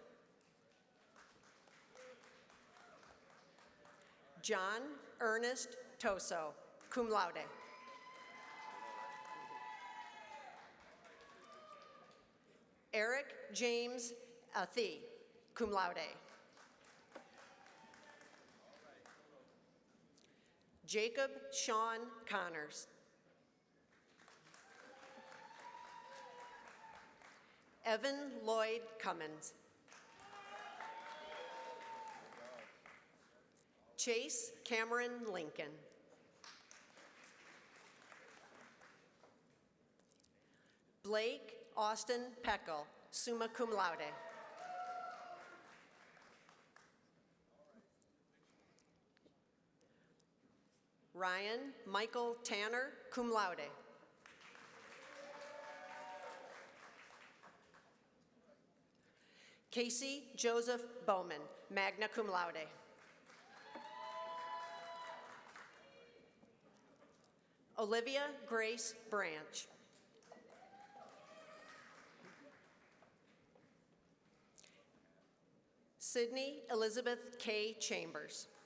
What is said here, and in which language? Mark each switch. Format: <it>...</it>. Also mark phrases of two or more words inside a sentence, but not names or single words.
<en>John Ernest Toso,</en> <la>cum laude.</la> <en>Eric James Athey,</en> <la>cum laude.</la> <en>Jacob Sean Connors. Evan Lloyd Cummins. Chase Cameron Lincoln. Blake Austin Peckel,</en> <la>summa cum laude.</la> <en>Ryan Michael Tanner,</en> <la>cum laude.</la> <en>Casey Joseph Bowman,</en> <la>magna cum laude.</la> <en>Olivia Grace Branch. Sydney Elizabeth K. Chambers.</en>